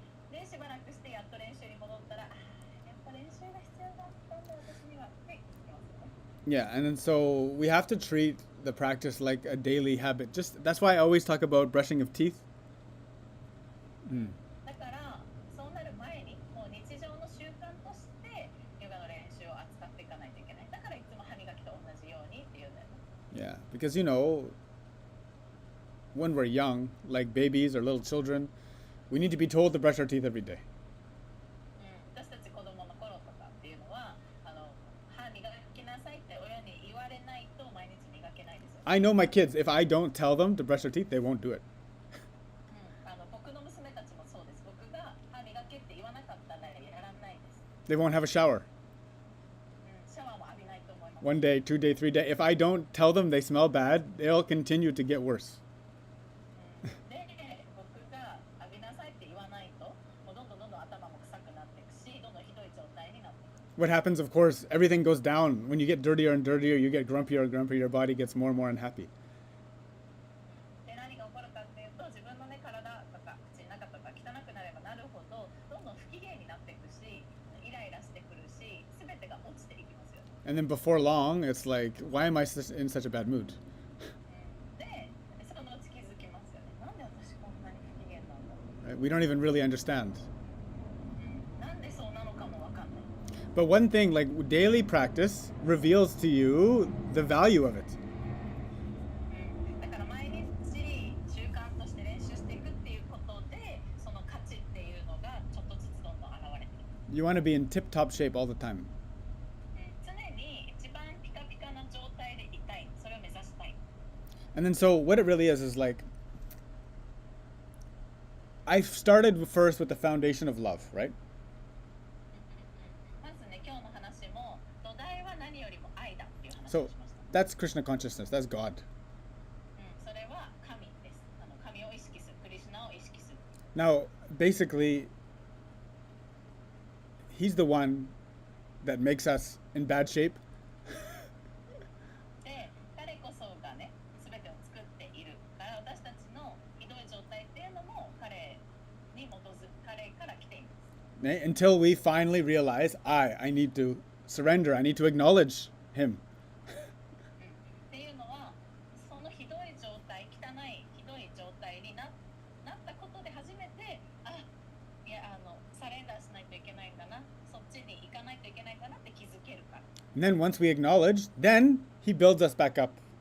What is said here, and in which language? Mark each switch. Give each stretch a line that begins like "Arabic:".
Japanese: で、しばらくしてやっと練習に戻ったら、やっぱ練習が必要だったんだ私にはって言ってますよね。
English: Yeah, and then so we have to treat the practice like a daily habit. Just that's why I always talk about brushing of teeth.
Japanese: だからそうなる前にもう日常の習慣としてヨガの練習を扱っていかないといけない。だからいつも歯磨きと同じようにっていうんだよね。
English: Yeah, because when we're young, like babies or little children, we need to be told to brush our teeth every day.
Japanese: 私たち子供の頃とかっていうのは歯磨きなさいって親に言われないと毎日磨けないですよね。
English: I know my kids, if I don't tell them to brush their teeth, they won't do it.
Japanese: 僕の娘たちもそうです。僕が歯磨けって言わなかったらやらないです。
English: They won't have a shower.
Japanese: シャワーも浴びないと思います。
English: 1 day, 2 day, 3 day. If I don't tell them they smell bad, they'll continue to get worse.
Japanese: で、僕が浴びなさいって言わないと、もうどんどん頭も臭くなっていくし、どんどんひどい状態になっていく。
English: What happens, of course, everything goes down. When you get dirtier and dirtier, you get grumpier and grumpier, your body gets more and more unhappy.
Japanese: で、何が起こるかっていうと、自分のね、体とか口の中とか汚くなればなるほど、どんどん不機嫌になっていくし、イライラしてくるし、すべてが落ちていきますよね。
English: And then before long, it's like, why am I in such a bad mood?
Japanese: で、そのうち気づきますよね。なんで私こんなに不機嫌なんだろう。
English: Right? We don't even really understand.
Japanese: なんでそうなのかもわかんない。
English: But one thing, like daily practice reveals to you the value of it.
Japanese: だから毎日習慣として練習していくっていうことで、その価値っていうのがちょっとずつどんどん現れていく。
English: You want to be in tip-top shape all the time.
Japanese: 常に一番ピカピカな状態でいたい。それを目指したい。
English: And then so what it really is like, I started first with the foundation of love, right?
Japanese: まずね、今日の話も土台は何よりも愛だっていう話を
English: So
Japanese: しました。
English: that's Krishna consciousness, that's God.
Japanese: それは神です。神を意識する、クリシュナを意識する。
English: Now, basically, he's the one that makes us in bad shape.
Japanese: で、彼こそがね、すべてを作っているから私たちのひどい状態っていうのも彼に基づく彼から来ています。
English: Right? Until we finally realize, I need to surrender, I need to acknowledge him.
Japanese: っていうのは、そのひどい状態、汚いひどい状態になったことで初めて、いやサレンダーしないといけないんだな、そっちに行かないといけないんだなって気づけるから。
English: And then once we acknowledge, then he builds us back up.